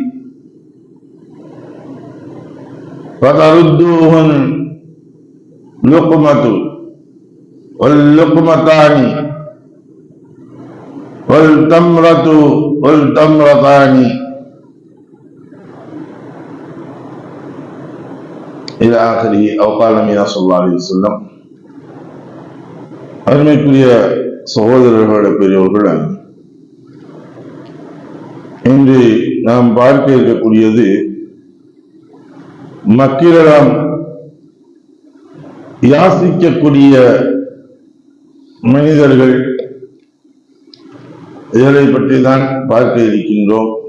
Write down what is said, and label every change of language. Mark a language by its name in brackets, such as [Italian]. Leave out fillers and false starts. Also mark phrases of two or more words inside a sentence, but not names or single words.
[Arabic] فتردوهن لقمة واللقمتان والتمرتان إلى آخره أو قال النبي صلى الله عليه وسلم. [Tamil] அருமைக்குரிய சகோதரர்களோட பெரியவர்கள், இன்று நாம் பார்க்க இருக்கக்கூடியது மக்களிடம் யாசிக்கக்கூடிய மனிதர்கள், இதை பற்றி தான் பார்க்க இருக்கின்றோம்.